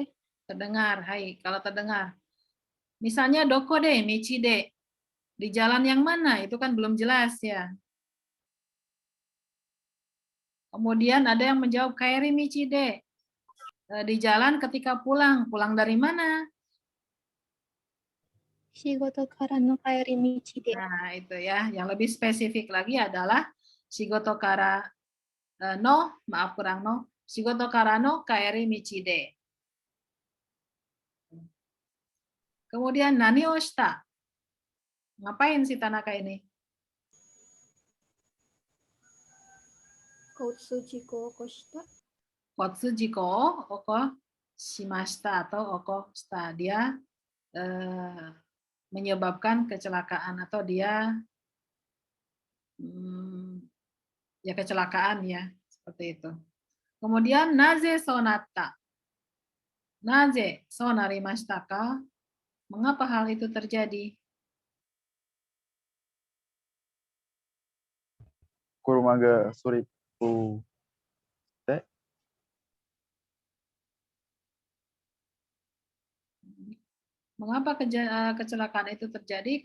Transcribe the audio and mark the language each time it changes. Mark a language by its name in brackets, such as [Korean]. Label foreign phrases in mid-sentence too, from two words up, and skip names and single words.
[Indonesian] Terdengar, hai. Kalau terdengar. [Japanese] Misalnya どこで、道で. [Indonesian] Di jalan yang mana? Itu kan belum jelas ya. Kemudian ada yang menjawab [Japanese] 帰り道で. [Indonesian] Di jalan ketika pulang. Pulang dari mana? [Japanese] 仕事からの帰り道で. [Indonesian] Nah, itu ya. Yang lebih spesifik lagi adalah [Japanese] 仕事からの, [Indonesian] maaf kurang no. [Japanese] 仕事からの帰り道で. Kemudian 何をした? [Indonesian] Ngapain si Tanaka ini? [Japanese] 交通事故を起こした。交通事故を起こしました atau 起こした. [Indonesian] Dia menyebabkan kecelakaan atau dia ya kecelakaan ya, seperti itu. [Japanese] Kemudian なぜそうなった。なぜそうなりましたか? [Indonesian] Mengapa hal itu terjadi? [Japanese] 車がスリップ. [Indonesian] Mengapa kecelakaan itu terjadi?